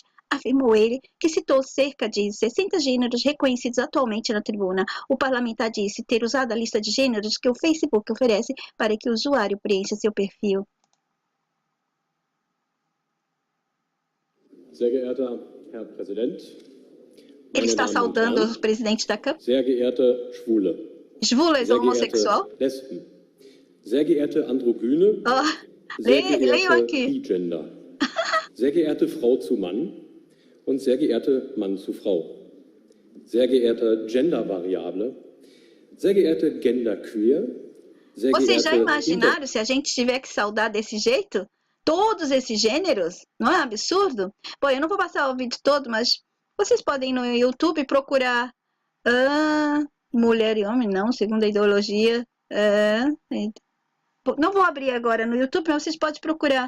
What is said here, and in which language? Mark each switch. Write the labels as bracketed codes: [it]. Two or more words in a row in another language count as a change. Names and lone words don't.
[pt] Afirmou ele, que citou cerca de 60 gêneros reconhecidos atualmente na tribuna. O parlamentar disse ter usado a lista de gêneros que o Facebook oferece para que o usuário preencha seu perfil. [de] Sehr geehrter Herr Präsident, [pt] ele está saudando os presidentes da Câmara. [de] Sehr geehrte Schwule. Schwules, homossexual. Lesben. Sehr geehrte Androgyne. Sehr geehrte Bigender. Sehr geehrte Frau zu Mann und sehr geehrte Mann zu Frau. Sehr geehrte Gendervariable. Sehr geehrte Genderqueer. Sehr [pt] Vocês já imaginaram se a gente tiver que saudar desse jeito? Todos esses gêneros? Não é um absurdo? Bom, eu não vou passar o vídeo todo, mas vocês podem ir no YouTube procurar mulher e homem, não, segundo a ideologia. Não vou abrir agora no YouTube, mas vocês podem procurar.